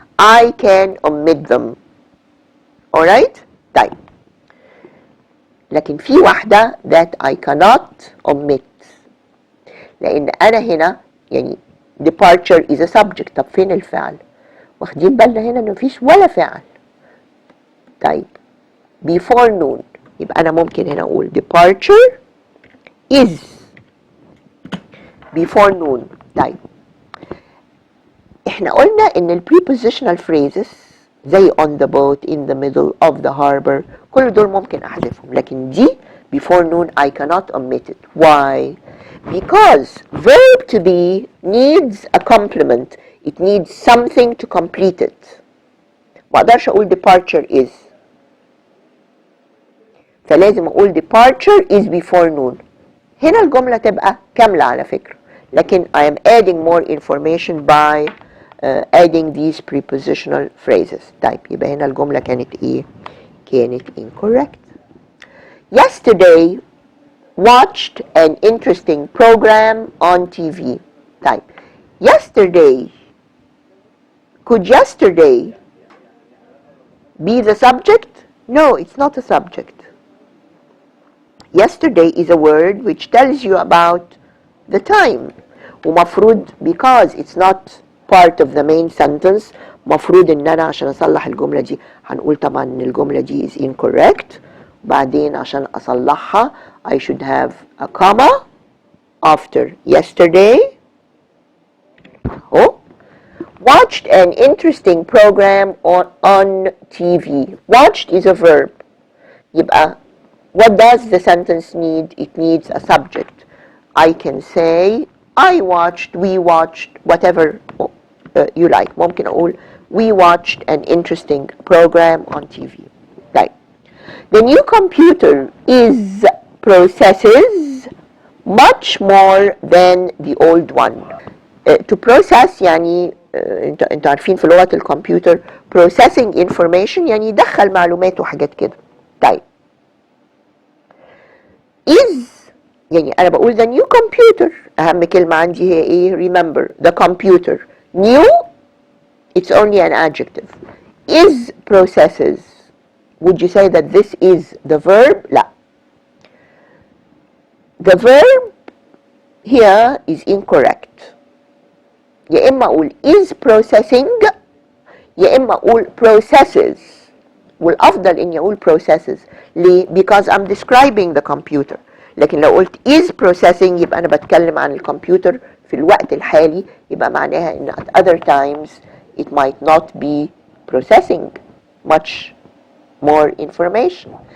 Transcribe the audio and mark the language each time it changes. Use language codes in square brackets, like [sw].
[en] I can omit them. alright. [ar] طيب لكن في واحدة [en] that I cannot omit، [ar] لأن أنا هنا يعني [en] departure is a subject. [ar] طب فين الفعل؟ واخدين بالنا هنا إنه مفيش ولا فعل. طيب before noon يبقى أنا ممكن هنا أقول [en] departure is before noon. [ar] طيب إحنا قلنا إن ال [en] prepositional phrases [ar] زي [en] on the boat, in the middle of the harbor، [ar] كل دول ممكن أحذفهم، لكن دي [en] before noon I cannot omit it. Why? Because verb to be needs a complement. It needs something to complete it. [ar] ما أقدرش أقول [en] departure is، [ar] فلازم أقول [en] departure is before noon. [ar] هنا الجملة تبقى كاملة على فكرة، لكن [en] I am adding more information by adding these prepositional phrases. [ar] طيب يبقى هنا الجملة كانت إيه؟ كانت incorrect. [en] Yesterday watched an interesting program on TV. طيب yesterday، could yesterday be the subject? No, it's not a subject. Yesterday is a word which tells you about the time. [ar] ومفروض [en] because it's not part of the main sentence [ar] مفروض ان انا عشان اصلح الجملة دي هنقول طبعا ان الجملة دي [en] is incorrect. [ar] بعدين عشان اصلحها [en] I should have a comma after yesterday. Oh, watched an interesting program on TV. Watched is a verb. [ar] يبقى [en] what does the sentence need? It needs a subject. I can say I watched, we watched, whatever you like. [ar] ممكن أقول [en] we watched an interesting program on TV. Right. The new computer is processes much more than the old one. To process [ar] يعني انتوا عارفين في لغة الكمبيوتر [en] processing information [ar] يعني يدخل معلومات وحاجات كده. طيب is يعني أنا بقول [en] the new computer، [ar] أهم كلمة عندي هي إيه؟ [en] remember the computer. new it's only an adjective. is processes. Would you say that this is the verb? [ar] لا. [en] The verb here is incorrect. [ar] يا إما أقول [en] is processing [ar] يا إما أقول processes والافضل اني اقول [en] processes. [ar] ليه؟ [en] because I'm describing the computer. [ar] لكن لو قلت [en] is processing [ar] يبقى انا بتكلم عن الكمبيوتر في الوقت الحالي، يبقى معناها ان [en] at other times it might not be processing much more information.